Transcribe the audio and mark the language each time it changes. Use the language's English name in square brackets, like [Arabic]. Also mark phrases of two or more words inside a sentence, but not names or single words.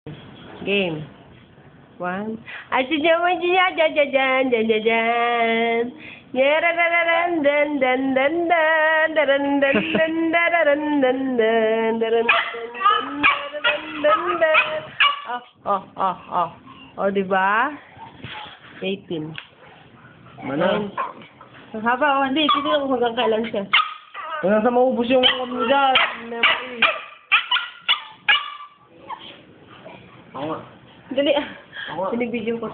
[Filipino] Game. 1. Ajajajajajajajan. Yararararan dan dan dan dan daran dan dan dararan dan dan daran dan dan. Oh, di ba? 18. Mana? Ang haba, hindi. Titignan ko hanggang kailan siya. Hanggang sa maubos yung ano dyan. Memory. Ako nga. Dali. Ako nga. Binibidyo ko.